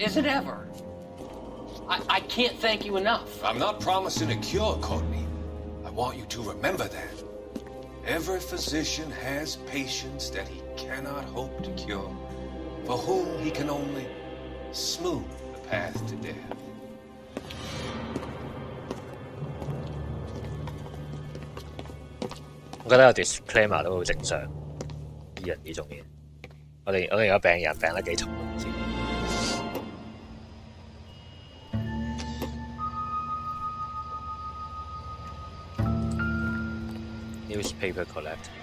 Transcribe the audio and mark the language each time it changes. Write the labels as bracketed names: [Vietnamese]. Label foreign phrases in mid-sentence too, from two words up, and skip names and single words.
[English] Is it ever? I can't thank you enough. I'm not promising a cure, Courtney. I want you to remember that. Every physician has patients that he cannot hope to cure, for whom he can only smooth the path to death. [Cantonese] 我覺得有 disclaimer 都好正常，醫人呢種嘢。我哋而家病人病得幾重都唔知。 [English] Newspaper collect。